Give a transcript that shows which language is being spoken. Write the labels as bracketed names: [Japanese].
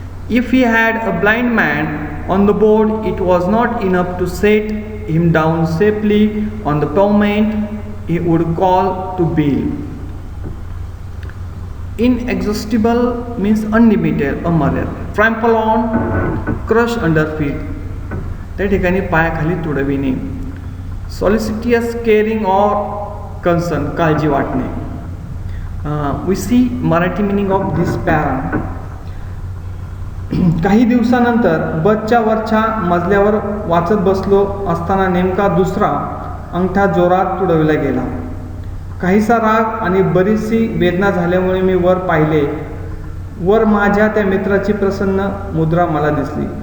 [English] If he had a blind man on the board, it was not enough to set him down safely on the pavement. He would call to Bill. Inexhaustible means unlimited, अमर्याद. Trample on, crush under feet. [Marathi] त्या ठिकाणी पायाखाली तुडविणे. [English] Solicitous, caring or concern, [Marathi] काळजी वाटणे. [English] We see Marathi meaning of this para. [Marathi] काही दिवसानंतर बसच्या वरच्या मजल्यावर वाचत बसलो असताना नेमका दुसरा अंगठा जोरात तुडविला गेला. काहीसा राग आणि बरीचशी वेदना झाल्यामुळे मी वर पाहिले. वर माझ्या त्या मित्राची प्रसन्न मुद्रा मला दिसली.